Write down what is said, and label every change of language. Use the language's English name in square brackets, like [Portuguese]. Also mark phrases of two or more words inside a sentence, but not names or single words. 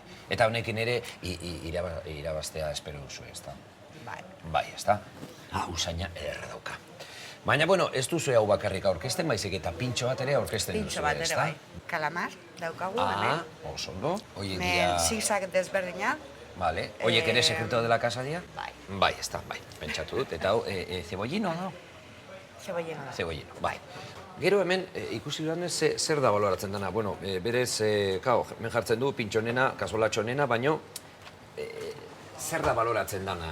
[Basque] Eta honekin ere irabaztea espero duzu, ezta? Bai. Bai, ezta? Ah, usaina ederra dauka. Baina, bueno, ez duzu hau bakarrik aurkezten, baizik eta pintxo bat ere aurkezten duzu, Pintxo bat ere ezta? bai. Kalamar daukagu, Ah, hemen. oso ondo. Oiek Men dira... zigzag desberdinat. Vale. Oiek ere [Spanish] sekreto de la casa [Basque] dira? Bai. Bai, ezta, bai. Pentsatu dut. Eta hau, cebollino da? Cebollino da. Cebollino, bai. Gero hemen ikusi dudanez zer da baloratzen dena. Bueno, berez, hemen jartzen du pintxonena, kasolatxonena, baino zer da baloratzen dana?